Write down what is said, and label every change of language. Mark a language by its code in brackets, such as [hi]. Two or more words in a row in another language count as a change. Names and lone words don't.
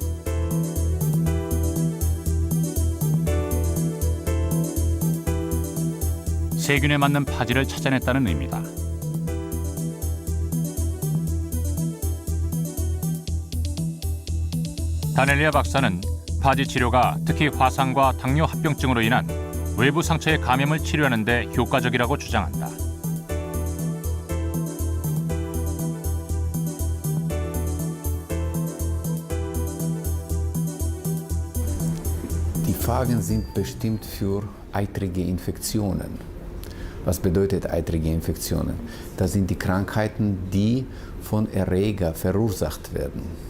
[ko] 세균에 맞는 파지를 찾아냈다는 의미다. 다넬리아 박사는 파지 치료가 특히 화상과 당뇨 합병증으로 인한 외부 상처의 감염을 치료하는 데 효과적이라고 주장한다. [de] Die Phagen sind bestimmt für eitrige Infektionen. Was bedeutet eitrige Infektionen? Das sind die Krankheiten, die von Erreger verursacht werden.